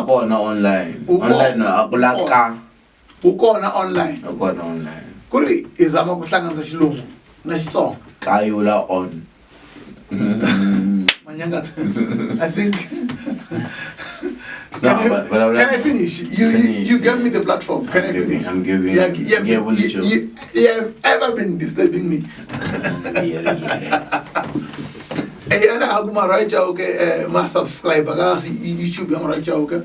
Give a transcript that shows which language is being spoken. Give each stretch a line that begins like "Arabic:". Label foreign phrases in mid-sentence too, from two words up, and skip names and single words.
Tsonga: kona online a kulaka u kona online ku ri hi zama ku hlanganisa Xilungu na Xitsonga kayula on
English: Manyangatsi I think Can I finish? You gave me the platform. Can I finish? I'm giving. You have ever been disturbing me. And I have Marhoya Chauke, my subscriber, YouTube Marhoya Chauke.